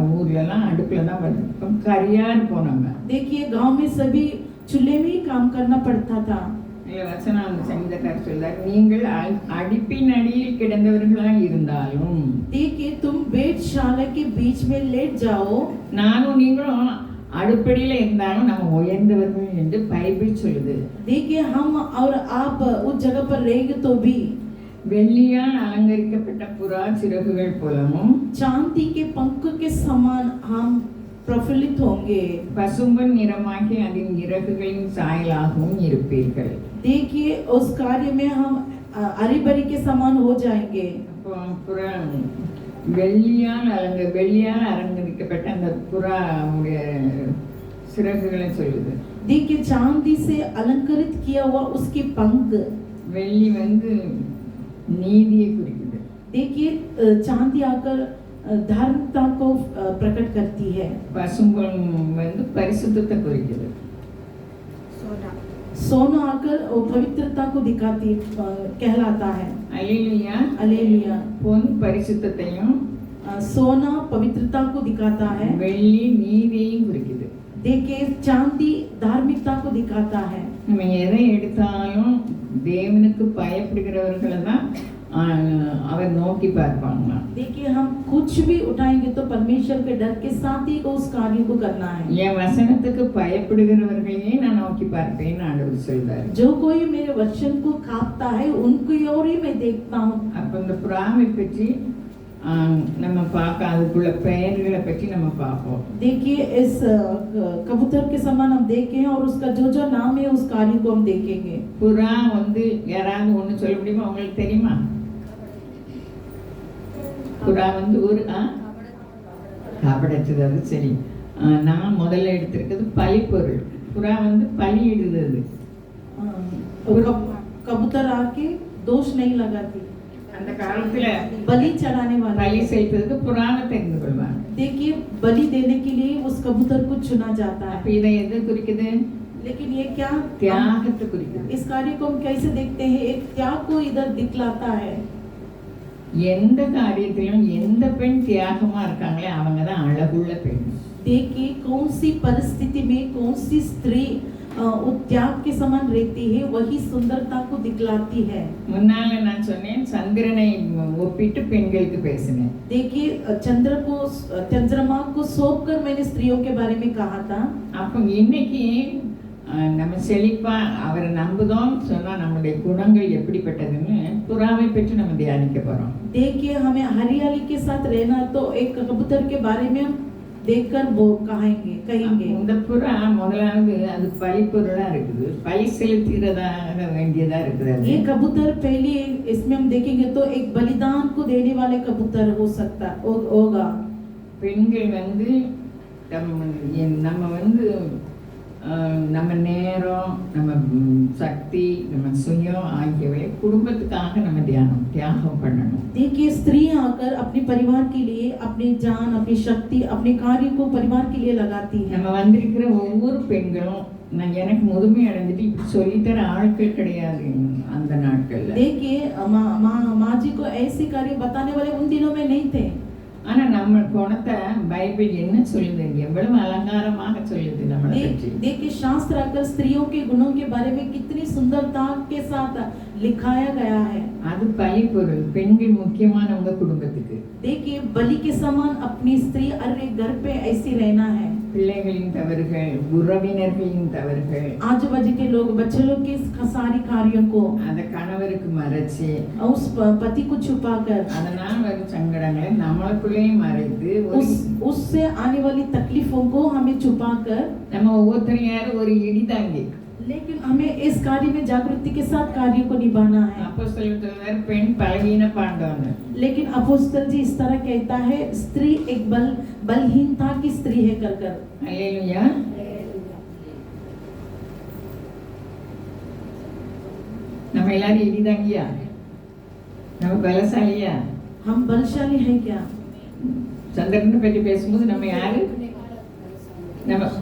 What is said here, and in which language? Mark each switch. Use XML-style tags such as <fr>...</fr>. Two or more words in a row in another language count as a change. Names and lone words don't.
<ta>ஊர்ல எல்லாம் அடுப்புல தான் படுப்போம், கரியா இருப்போம் நம்ம.</ta> <hi>देखिए गांव में सभी चूल्हे में ही काम करना पड़ता था।</hi> <ta>இல்ல வசனம் அந்த சங்கீதக்காரர் சொல்றார், நீங்கள் அடுப்பின் அடியில் கிடந்தவர்களா இருந்தாலும்</ta> <hi>देखिए तुम वेधशाला के बीच में लेट जाओ,</hi> <ta>நானும் நீங்களும் அடுப்படியில இருந்தாலும் நம்ம உயர்ந்தவர்கள் என்று பைபிள் சொல்லுது.</ta> <hi>देखिए हम और आप उस जगह पर रहेंगे तो भी</hi> <ta>வெள்ளியால் அலங்கரிக்கப்பட்ட புறா சிறகுகள் போலவும்</ta> <hi>चांदी के पंख के समान हम प्रफुल्लित होंगे।</hi> <ta>பசும்பொன் நிறமாகி அதன் இறகுகளின் சாயலாகவும் இருப்பீர்கள்.</ta> <hi>देखिए उस कार्य में हम हरी भरी के समान हो जाएंगे।</hi> <ta>அப்போ புறா வெள்ளியால் அலங்கரிக்கப்பட்ட அந்த புறாவுடைய சிறகுகளை சொல்லுது.</ta> <hi>देखिए चांदी से अलंकृत किया हुआ उसकी पंख,</hi> <ta>வெள்ளி நீதியை குறிக்குது.</ta> <hi>देखिए चांदी आकर धार्मिकता को प्रकट करती है।</hi> <ta>பசும்பொன் பரிசுத்தத்தை குறிக்குது.</ta> <hi>सोना आकर पवित्रता को दिखाती कहलाता है।</hi> <ta>அல்லேலூயா.</ta> <hi>हालेलुया।</hi> <ta>பொன் பரிசுத்தத்தையும்</ta> <hi>सोना पवित्रता को दिखाता है,</hi> <ta>வெள்ளி நீதியையும் குறிக்குது.</ta> <hi>देखिए चांदी धार्मिकता को दिखाता है।</hi> <ta>நம்ம எதை எடுத்தாலும் தேவனுக்கு பயப்படுகிறவர்களை தான் அவர் நோக்கி பார்ப்பாங்களாம்.</ta> <hi>देखिए हम कुछ भी उठाएंगे तो परमेश्वर के डर के साथ ही उस कार्य को करना है.</hi> <ta>என் வசனத்துக்கு பயப்படுகிறவர்களையே நான் நோக்கி பார்ப்பேன்னு ஆண்டவர் சொல்றாரு.</ta> <hi>जो कोई मेरे वचन को कांपता है उनकी ओर ही मैं देखता हूँ.</hi> <ta>அப்ப இந்த புறாவை பற்றி நம்ம பார்க்க அதுக்குள்ள பெயர்களை பற்றி நம்ம பார்ப்போம்.</ta> <hi>देखिए इस कबूतर के समान हम देखें और उसका जो जो नाम है उस कार्य को हम देखेंगे.</hi> <ta>புறா வந்து யாராவது ஒண்ணு சொல்ல முடியுமா? உங்களுக்கு தெரியுமா? புறா வந்து ஒரு காப்படைச்சது. அது சரி. நான் முதல்ல எடுத்திருக்கிறது பலிப்பொருள். புறா வந்து பலியிடுது.</ta> <hi>कबूतर आके दोष नहीं लगाती.</hi> <ta>அந்த காலத்துல</ta> <hi>बलि चढ़ाने वाला</hi> <ta>பலி செய்வதற்கு புறாவை தெரிந்து கொள்வாங்க.</ta> <hi>देखिए बलि देने के लिए उस कबूतर को चुना जाता है.</hi> <ta>அப்ப இதை எது குறிக்குது?</ta> <hi>लेकिन ये क्या</hi> <ta>தியாகத்தை குறிக்குது.</ta> <hi>इस कार्य को हम कैसे देखते हैं? एक त्याग को इधर दिखलाता है.</hi> <ta>எந்த காரியத்திலும் எந்த பெண் தியாகமா இருக்காங்களே அவங்க தான் அழகுள்ள பெண்.</ta> <hi>देखिए कौन सी परिस्थिति में कौन सी स्त्री त्याग के समान रहती है वही सुंदरता को दिखलाती है.</hi> <ta>முன்னால நான் சொன்னேன் சந்திரனை ஒப்பிட்டு பெண்களுக்கு பேசினேன்.</ta> <hi>देखिए चंद्रमा को सौंपकर मैंने स्त्रियों के बारे में कहा था.</hi> <ta>அப்ப இன்னைக்கு நம்ம செழிப்பா அவரை நம்புதோம் சொன்னா நம்முடைய குணங்கள் எப்படிப்பட்டதுன்னு புறாவை பற்றி நம்ம தியானிக்க போறோம்.</ta> <hi>देखिए हमें हरियाली के साथ रहना तो एक कबूतर के बारे में देखकर वो कहेंगे.</hi> <ta>இந்த புறா முதலாவது அது பலிப்பொருளா இருக்குது. பலி செலுத்துறதாக வேண்டியதா இருக்குது.</ta> <hi>ये कबूतर पहले इसमें हम देखेंगे तो एक बलिदान को देने वाले कबूतर हो सकता होगा.</hi> <ta>பெண்கள் வந்து நம்ம வந்து நம்ம நேரம், நம்ம சக்தி, நம்ம சுயம் ஆகியவை குடும்பத்துக்காக நம்ம தியாகம் பண்ணணும்.</ta> <hi>देखिए स्त्री आकर अपने परिवार के लिए अपनी जान, अपनी शक्ति, अपने कार्य को परिवार के लिए लगाती है.</hi> <ta>நம்ம வந்திருக்கிற ஒவ்வொரு பெண்களும் நான் எனக்கு முதுமை அடைஞ்சிட்டு இப்படி சொல்லித்தர ஆட்கள் கிடையாது அந்த நாட்கள்ல.</ta> <hi>देखिए माँ जी को ऐसे कार्य बताने वाले उन दिनों में नहीं थे.</hi> <ta>ஆனா நம்ம குணத்தை பைபிள் என்ன சொல்லுது? எவ்வளவு அலங்காரமாக சொல்லுது நம்மளை பற்றி.</ta> <hi>देखिए शास्त्र आकर स्त्रियों के गुणों के बारे में कितनी सुंदरता के साथ लिखाया गया है.</hi> <ta>அது பலிப்பொருள். பெண்கள் முக்கியமானவங்க குடும்பத்துக்கு.</ta> <hi>देखिए बलि के समान अपनी स्त्री अरे घर पे ऐसी रहना है.</hi> <ta>பிள்ளைகளின் தவறுகள், உறவினர்களின் தவறுகள்,</ta> <hi>आजू बाजू के लोग बच्चे लोग के सारी कार्यों को</hi> <ta>அந்த கணவருக்கு மறைச்சு</ta> <hi>उस पति को छुपाकर</hi> <ta>அதனால வரும் சங்கடங்களை நம்மளுக்குள்ளேயும் மறைத்து</ta> <hi>उससे आने वाली तकलीफों को हमें छुपाकर</hi> <ta>நம்ம ஒவ்வொருத்தரும் யாரும் ஒரு இடிதாங்கி.</ta> <hi>लेकिन हमें इस कार्य में जागृति के साथ कार्य को निभाना है.</hi> <ta>அப்போஸ்தலர் சொல்றார் பெண் பலவீன பாண்டவன்.</ta> <hi>लेकिन अपोस्तल जी इस तरह कहता है स्त्री एक बलहीनता की स्त्री है कर.</hi> <ta>அல்லேலூயா. நம்ம எல்லாரும் இடிதாங்கியா? நம்ம பலசாலியா?</ta> <hi>हम बलशाली हैं क्या?</hi> <ta>சந்திரனை பற்றி பேசும்போது நம்ம யாரு? நம்ம</ta>